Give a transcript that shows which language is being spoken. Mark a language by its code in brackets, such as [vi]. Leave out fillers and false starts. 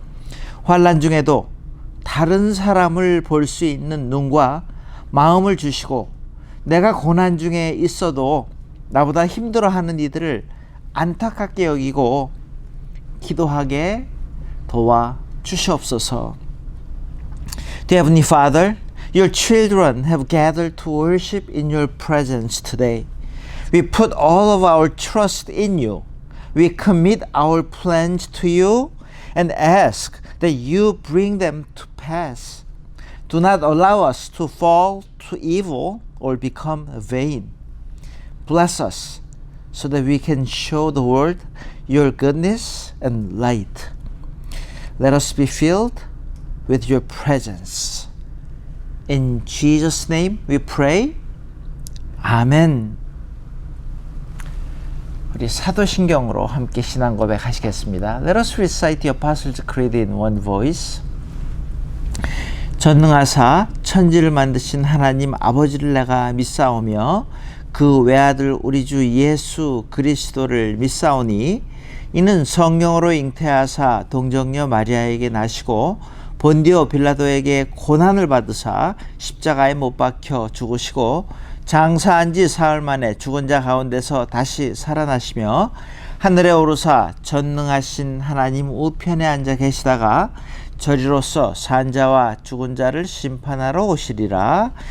[ko] 환난 중에도 다른 사람을 볼 수 있는 눈과 마음을 주시고, 내가 고난 중에 있어도 나보다 힘들어하는 이들을 안타깝게 여기고 기도하게 도와 주시옵소서. [en] Dear Heavenly Father, your children have gathered to worship in your presence today. We put all of our trust in you. We commit our plans to you and ask that you bring them to pass. Do not allow us to fall to evil or become vain. Bless us so that we can show the world your goodness and light. Let us be filled with your presence. In Jesus' name we pray. [ko] 아멘. 우리 사도신경으로 함께 신앙 고백하시겠습니다. [en] Let us recite the Apostles' Creed in one voice. [ko] 전능하사 천지를 만드신 하나님 아버지를 내가 믿사오며 그 외아들 우리 주 예수 그리스도를 믿사오니 이는 성령으로 잉태하사 동정녀 마리아에게 나시고 본디오 빌라도에게 고난을 받으사 십자가에 못 박혀 죽으시고 장사한 지 사흘 만에 죽은 자 가운데서 다시 살아나시며 하늘에 오르사 전능하신 하나님 우편에 앉아 계시다가 저리로서 산 자와 죽은 자를 심판하러 오시리라.